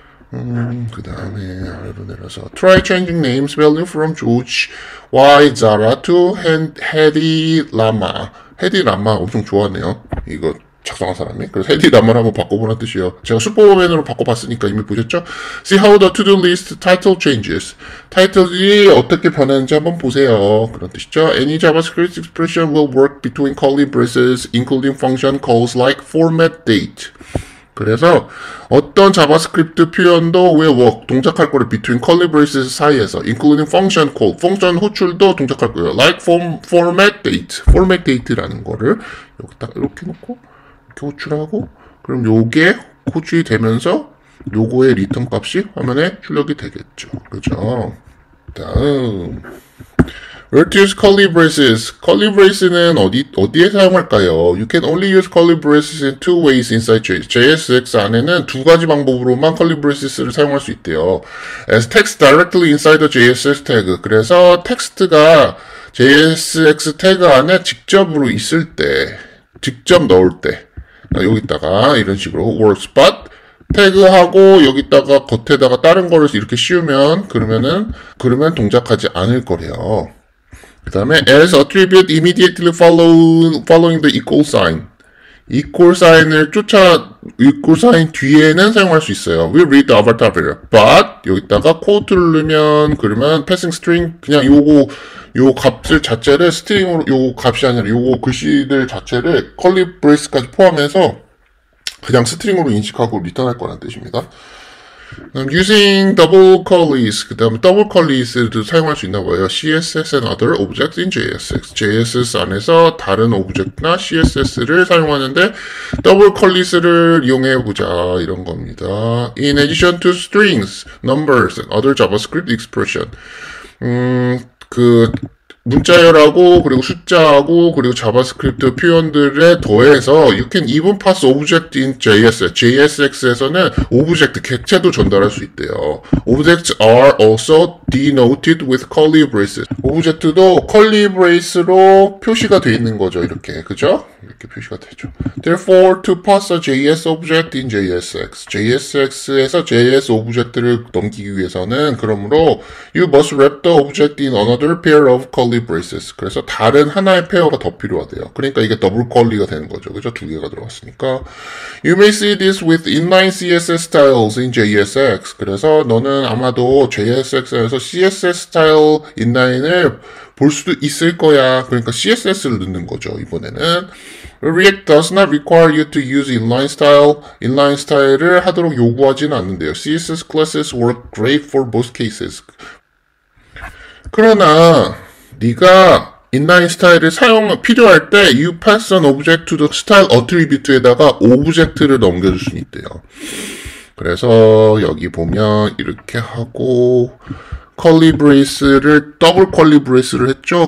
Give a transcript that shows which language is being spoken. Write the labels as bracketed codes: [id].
[ko] 그 다음에 아래로 내려서 [en] Try changing names value from George Y. Zara to Hedy Lama. [ko] 헤디 라마 엄청 좋아하네요. 이거 작성한 사람이. 그래서 헤디 라마를 한번 바꿔보라는 뜻이에요. 제가 슈퍼맨으로 바꿔봤으니까 이미 보셨죠? [en] See how the to-do list title changes. [ko] 타이틀이 어떻게 변하는지 한번 보세요. 그런 뜻이죠. [en] Any JavaScript expression will work between curly braces, including function calls like format date. [ko] 그래서 어떤 자바스크립트 표현도 [en] will work, [ko] 동작할 거를 [en] between curly braces [ko] 사이에서 [en] including function call, [ko] 펑션 호출도 동작할 거예요. like format date라는 거를 여기다 이렇게 놓고 이렇게 호출하고 그럼 요게 호출이 되면서 요거의 리턴 값이 화면에 출력이 되겠죠. [en] 그죠? 다음. Where to use curly braces? [ko] curly brace는 어디에 사용할까요? [en] You can only use curly braces in two ways inside JSX [ko] 안에는 두 가지 방법으로만 curly braces를 사용할 수 있대요. [en] As text directly inside the JSX tag. [ko] 그래서 텍스트가 JSX 태그 안에 직접으로 있을 때, 직접 넣을 때, 여기다가 이런 식으로 [en] works, but [ko] 태그하고 여기다가 겉에다가 다른 거를 이렇게 씌우면 그러면 동작하지 않을 거래요. 그 다음에 [en] as attribute immediately following the equal sign. [ko] equal sign을 equal sign 뒤에는 사용할 수 있어요. [en] We read the avatar variable. [ko] But 여기다가 quote를 넣으면 그러면 passing string 그냥 요 값을 자체를 스트링으로 요 값이 아니라 요거 글씨들 자체를 curly brace까지 포함해서 그냥 스트링으로 인식하고 리턴할 거라는 뜻입니다. [en] Using double curlies, [ko] 그 다음에 double curlies도 사용할 수 있나 봐요. [en] CSS and other objects in JSX. [ko] JSS 안에서 다른 오브젝트나 CSS를 사용하는데 double curlies를 이용해보자 이런 겁니다. [en] In addition to strings, numbers, and other JavaScript expression. [ko] 문자열하고 그리고 숫자하고 그리고 자바스크립트 표현들에 더해서 [en] you can even pass object in JSX. [ko] JSX에서는 오브젝트 객체도 전달할 수 있대요. [en] Objects are also denoted with curly braces. [ko] 오브젝트도 curly brace로 표시가 돼 있는 거죠. 이렇게 그죠? 이렇게 표시가 되죠. [en] Therefore, to pass a JS object in JSX. [ko] JSX에서 JS 오브젝트를 넘기기 위해서는 그러므로 [en] you must wrap the object in another pair of curly braces. [ko] 그래서 다른 하나의 페어가 더 필요하대요. 그러니까 이게 더블 컬리가 되는 거죠. 그죠? 두 개가 들어갔으니까. [en] You may see this with inline CSS styles in JSX. [ko] 그래서 너는 아마도 JSX에서 CSS 스타일 인라인을 볼 수도 있을 거야. 그러니까 CSS를 넣는 거죠. 이번에는. [en] React does not require you to use inline style. [ko] inline style을 하도록 요구하지는 않는데요. [en] CSS classes work great for both cases. [ko] 그러나 네가 inline 스타일을 필요할 때 [en] you pass an object to the style attribute [ko] 에다가 오브젝트를 넘겨줄 수 있대요. 그래서 여기 보면 이렇게 하고 컬리 브레이스를 더블 컬리 브레이스를 했죠.